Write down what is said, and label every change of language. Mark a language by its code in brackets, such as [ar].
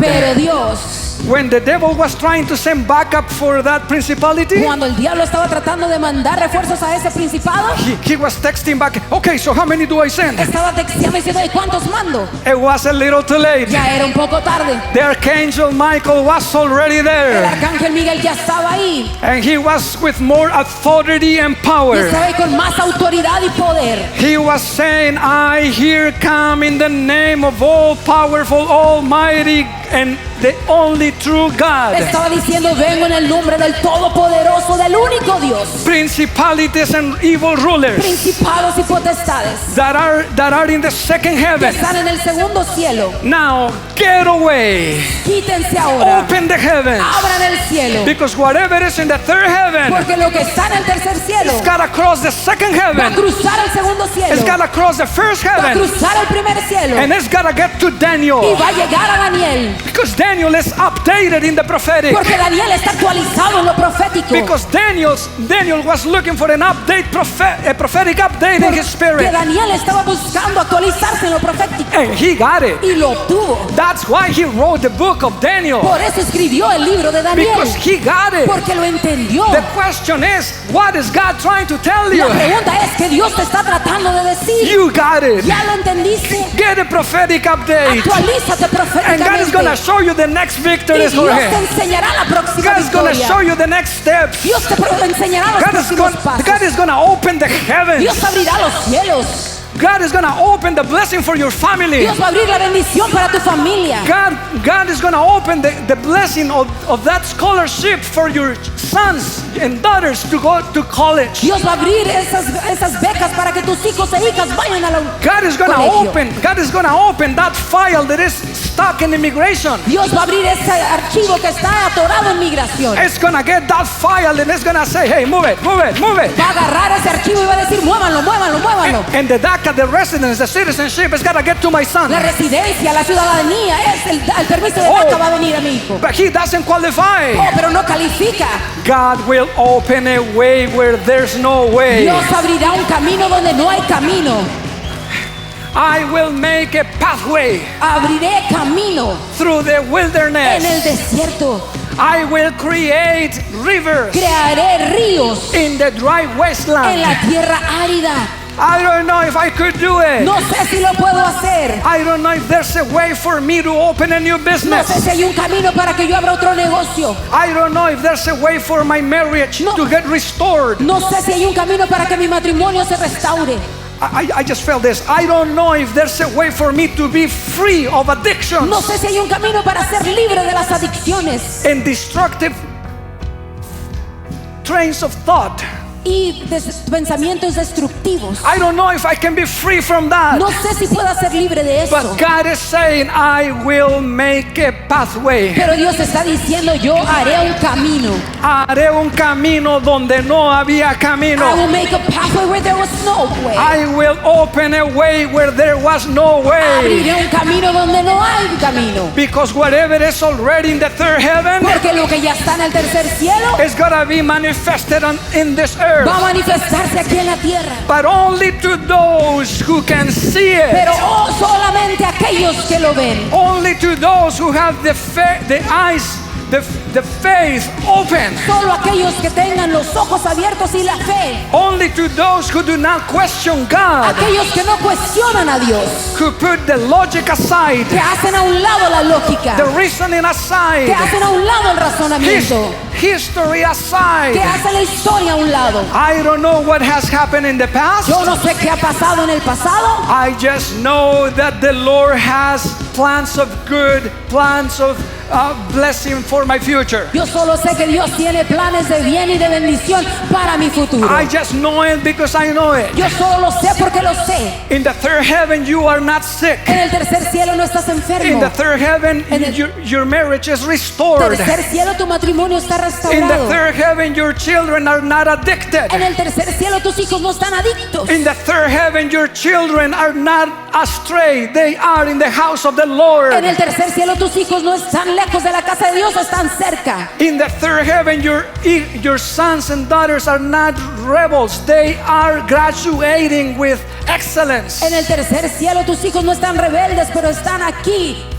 [es] Pero Dios, [en] when the devil was trying to send backup for that principality, [es] cuando el diablo estaba tratando de mandar refuerzos a ese principado, [en] he was texting back, okay, so how many do I send? [es] estaba texteando diciendo, ¿y cuántos mando? [en] It was a little too late. [es] Ya era un poco tarde. [en] The archangel Michael was already [es] El [en] there. [es] arcángel Miguel ya estaba ahí. [en] And he was with more authority and [es] Y [en] power. [es] estaba ahí con más autoridad y poder. [en] He was saying, I here come in the name of all powerful, almighty, and the only true God. [es] Estaba diciendo, vengo en el nombre del Todopoderoso, del único Dios. [en] Principalities and evil rulers [es] Principados y potestades [en] that are in the second [es] que [en] heaven. [es] están en el segundo cielo. [en] Now get away. [es] Quítense ahora. [en] Open the heavens. [es] Abran el cielo. [en] Because whatever is in the third heaven, [es] Porque lo que está en el tercer cielo [en] it's got to cross the second [es] va a [en] heaven. [es] cruzar el segundo cielo. [en] It's got to cross the first [es] Va a [en] heaven. [es] cruzar el primer cielo. [en] And it's got to get to [es] Y [en] Daniel. [es] va a llegar a Daniel. [en] Because Daniel is updated in the prophetic. [es] Porque Daniel está actualizado en lo profético. [en] Because Daniel was looking for a prophetic update in his [es] Que [en] spirit. [es] Daniel estaba buscando actualizarse en lo profético. [en] And he got it. [es] Y lo obtuvo. [en] That's why he wrote the book of Daniel. [es] Por eso escribió el libro de Daniel. [en] Because he got it. [es] Porque lo entendió. [en] The question is, what is God trying to tell you? [es] La pregunta es que Dios te está tratando de decir. [en] You got it. [es] ¿Ya lo entendiste? [en] Get a prophetic update. [es] Actualízate [en] And God is going to [es] proféticamente. [en] show you the next [es] Y [en] victory, [es] Dios te [en] Jorge. [es] enseñará la próxima [en] God is going to show [es] victoria. [en] you the next steps. [es] Dios te enseñará los próximos [en] God [es] pasos. [en] is going to open the heavens. [es] Dios abrirá los cielos. [en] God is going to open the blessing for your family. [es] Dios va a abrir la bendición para tu familia. [en] God is going to open the blessing of that scholarship for your sons and daughters to go to college. [es] Dios va a abrir esas becas para que tus hijos e hijas vayan a la [en] God is going to open that file that is stuck in immigration. [es] Dios va a abrir ese archivo que está atorado en migración. [en] It's going to get that file and it's going to say, hey, move it. [es] Va a agarrar ese archivo y va a decir, muévanlo. [en] And the DACA, the residence, the citizenship, it's got to get to my son. [es] La residencia, la ciudadanía, el permiso de DACA va a venir a mi hijo. [en] But he doesn't qualify. [es] Oh, pero no califica. [en] God will open a way where there's no way. [es] Dios abrirá un camino donde no hay camino. [en] I will make a pathway [es] Abriré camino [en] through the [es] en el [en] wilderness. [es] desierto. [en] I will create rivers [es] Crearé ríos [en] in the dry [es] en [en] wasteland. [es] la tierra árida. [en] I don't know if I could do it. [es] No sé si lo puedo hacer. [en] I don't know if there's a way for me to open a new [es] No [en] business. [es] sé si hay un camino para que yo abra otro negocio. [en] I don't know if there's a way for my marriage [es] No. [en] to get restored. [es] No sé si hay un camino para que mi matrimonio se restaure. [en] I just felt this. I don't know if there's a way for me to be free of addictions [es] No sé si hay un camino para ser libre de las adicciones [en] and destructive trains of thought. [es] y pensamientos destructivos. [en] I don't know if I can be free from that. [es] No sé si pueda ser libre de eso. [en] But God is saying, I will make a pathway. [es] Pero Dios está diciendo, yo haré un camino. Haré un camino donde no había camino. [en] I will make a pathway where there was no way. I will open a way where there was no way. [es] Abriré un camino donde no hay camino. [en] Because whatever is already in the third heaven [es] Porque lo que ya está en el tercer cielo [en] is going to be manifested in this earth. [es] va a manifestarse aquí en la tierra. [en] But only to those who can see it. [es] Pero solamente aquellos que lo ven. [en] Only to those who have the eyes, the faith open. [es] Solo aquellos que tengan los ojos abiertos y la fe. [en] Only to those who do not question God. [es] Aquellos que no cuestionan a Dios. [en] Who put the logic aside. [es] Que hacen a un lado la lógica. [en] The reasoning aside. [es] Que hacen a un lado el razonamiento. [en] History aside. [es] Que hacen la historia a un lado. [en] I don't know what has happened in the past. [es] Yo no sé qué ha pasado en el pasado. [en] I just know that the Lord has plans of good, plans of blessing for my future. [es] Yo solo sé que Dios tiene planes de bien y de bendición para mi futuro. [en] I just know it because I know it. [es] Yo solo lo sé porque lo sé. [en] In the third heaven you are not sick. [es] En el tercer cielo no estás enfermo. [en] In the third heaven your marriage is restored. [es] Tercer cielo tu matrimonio está restaurado. [en] In the third heaven your children are not addicted. [es] En el tercer cielo tus hijos no están adictos. [en] In the third heaven your children are not astray. They are in the house of the Lord. [es] En el tercer cielo tus hijos no están lejos de la casa de Dios, están cerca. [en] In the third heaven your sons and daughters are not rebels. They are graduating with excellence. [es] En el tercer cielo tus hijos no están rebeldes, pero están aquí.